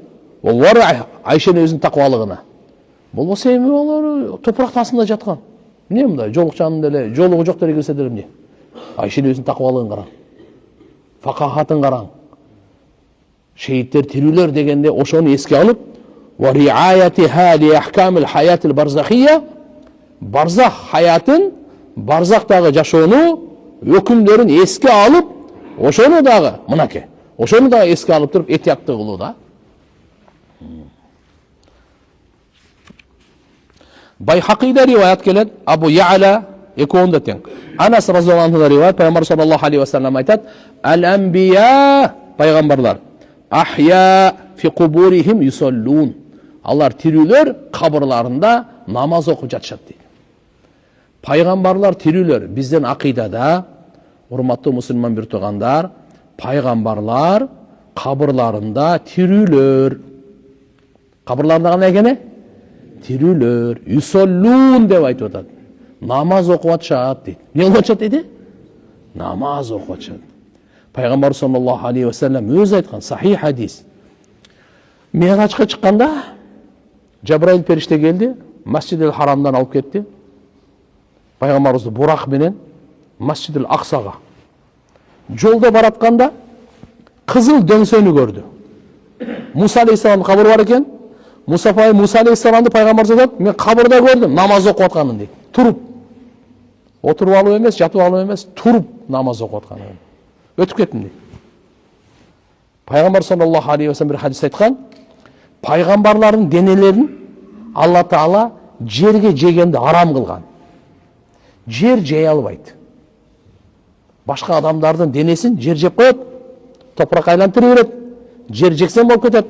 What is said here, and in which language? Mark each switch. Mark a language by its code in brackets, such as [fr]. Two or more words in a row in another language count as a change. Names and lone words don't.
[ky] Олар Айша энебиздин таквалыгына. Болбосо эми алар топурактын астында жаткан. Эмне мындай жолукчанын деле, жолугу жоктор кирсе деле эмне? Айша энебиздин таквалыгын караң. Факахатын караң. Шеиттер тирүүлөр дегенде ошону эске алып, [ar] ورعايتها لأحكام الحياة البرزخية, [ky] барзах хаятын, барзактагы жашоону өкүмдөрүн эске алып, ошону дагы мынакей, ошону дагы эске алып туруп этияттуу кылуу да. Байхакида риваят келет, Абу Я'ла экөөндө тең. Анас [ar] رضي الله عنه [ky] риваят, пайгамбар [ar] صلى الله عليه وسلم [ky] айтат: "Ал-анбия, пайгамбарлар, [ar] أحياء في قبورهم يصلون." [ky] Алар тирүүлөр кабырларында намаз окуп жатышат дейт. Пайгамбарлар тирүүлөр бизден акыйдада, урматтуу мусулман бир туугандар, пайгамбарлар кабырларында тирүүлөр. Кабырларында кандай экени? Тирүүлөр. Юсаллун деп айтып атат. Намаз окуп атышат дейт. Не кылып атышат дейт? Намаз окуп атышат. Пайгамбар [ar] صلى الله عليه وسلم [ky] өзү айткан сахих хадис. Миражга чыкканда Жабраил периште келди, Масжидил Харамдан алып кетти. Пайгамбарыбызды бурак менен Масжидил Аксага. Жолда баратканда кызыл дөңсөнү көрдү. Муса алейхиссалам кабыры бар экен. Муса алейхиссаламды пайгамбар айтат, мен кабырда көрдүм, намаз окуп атканын дейт. Туруп. Отуруп алуу эмес, жатып алуу эмес, туруп намаз окуп атканын. Өтүп кеттим дейт. Пайгамбар [ar] صلى الله عليه وسلم [ky] бир хадис айткан, пайгамбарлардын денелерин Алла Таала жерге жегенди арам кылган. Жер жей албайт. Башка адамдардын денесин жер жеп коет, топурак айлантырып берет, жер жексен болуп кетет.